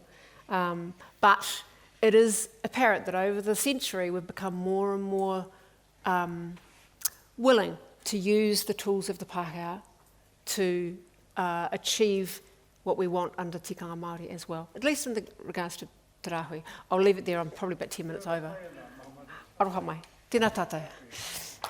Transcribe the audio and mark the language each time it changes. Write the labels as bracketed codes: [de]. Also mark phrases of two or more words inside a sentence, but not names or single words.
[en] But it is apparent that over the century we've become more and more willing to use the tools of the Pākehā to achieve what we want under [mi] Tikanga Māori [en] as well, at least in regards to Te Rauhī. I'll leave it there, I'm probably about 10 minutes over. [mi] Aroha mai. Tēnā tātou.